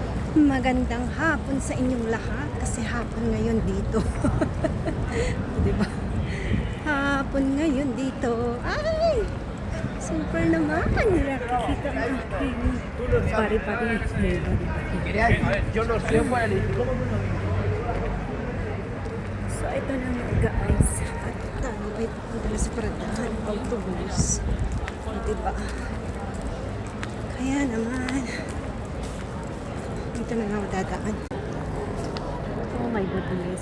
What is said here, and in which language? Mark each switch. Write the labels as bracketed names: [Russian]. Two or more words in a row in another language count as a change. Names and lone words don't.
[Filipino] Magandang hapon sa inyong lahat kasi hapon ngayon dito. 'Di ba? Hapon ngayon dito. Ay! Super naman. Nakikita mo aking pari-pari. [Spanish] Yo no sé cuál es. [Filipino] So ito na nga guys. At tayo ay pupunta na sa paradahan autobus. 'Di ba? Kaya naman dito na lang dadaan. [English] Oh my goodness.